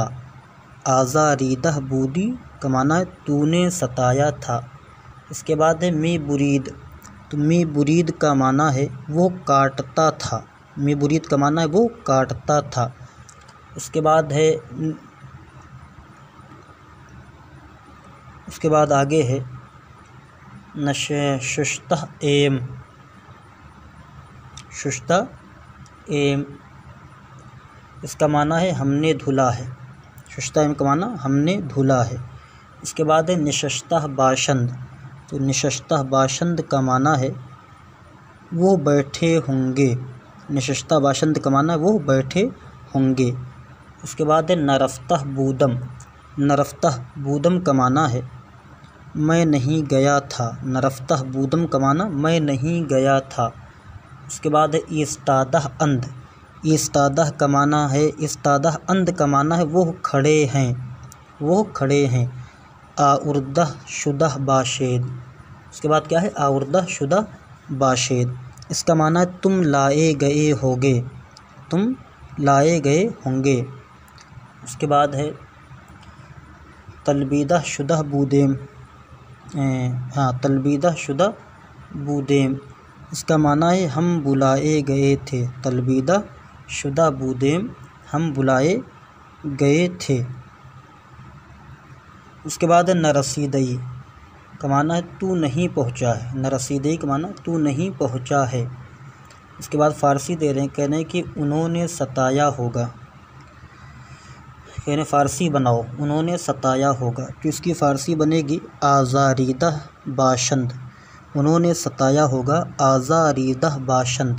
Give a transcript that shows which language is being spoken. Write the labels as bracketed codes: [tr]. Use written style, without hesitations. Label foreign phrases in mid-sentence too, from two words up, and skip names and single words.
[fa] آزاریدہ بودی [ur] کا معنی ہے تو نے ستایا تھا۔ اس کے بعد ہے [fa] می برید، [ur] تو [fa] می برید [ur] کا معنی ہے وہ کاٹتا تھا۔ [fa] می برید [ur] کا معنی ہے وہ کاٹتا تھا۔ اس کے بعد آگے ہے [fa] ششتہ ایم، ششتہ ایم، [ur] اس کا معنی ہے ہم نے دھلا ہے۔ [fa] ششتہ ایم [ur] کا معنی ہم نے دھلا ہے۔ اس کے بعد ہے [fa] نشستہ باشند، [ur] تو [fa] نشستہ باشند [ur] کا معنی ہے وہ بیٹھے ہوں گے۔ [fa] نشستہ باشند [ur] کا معنی ہے وہ بیٹھے ہوں گے۔ اس کے بعد ہے [fa] نرفتہ بودم، نرفتہ بودم [ur] کا معنی ہے میں نہیں گیا تھا۔ [fa] نرفتہ بودم [ur] کا معنی میں نہیں گیا تھا۔ اس کے بعد ہے [fa] ایستادہ اند، [ur] ایستادہ کا معنی ہے، [fa] ایستادہ اند [ur] کا معنی ہے وہ کھڑے ہیں، وہ کھڑے ہیں۔ [fa] آوردہ شدہ باشید، [ur] اس کے بعد کیا ہے؟ [fa] آوردہ شدہ باشید، [ur] اس کا معنی ہے تم لائے گئے ہوگے، تم لائے گئے ہوں گے۔ اس کے بعد ہے [fa] تلبیدہ شدہ بودیم، تلبیدہ شدہ بودیم، [ur] اس کا معنی ہے ہم بلائے گئے تھے۔ [fa] تلبیدہ شدہ بودیم، [ur] ہم بلائے گئے تھے۔ اس کے بعد ہے نرسیدئی کا معنی ہے تو نہیں پہنچا ہے۔ نرسیدئی کا معنی تو نہیں پہنچا ہے۔ اس کے بعد فارسی دے رہے ہیں، کہنے ہیں کہ انہوں نے ستایا ہوگا، کہنے فارسی بناؤ انہوں نے ستایا ہوگا، تو اس کی فارسی بنے گی [fa] آزاریدہ باشند، [ur] انہوں نے ستایا ہوگا [fa] آزاریدہ باشند۔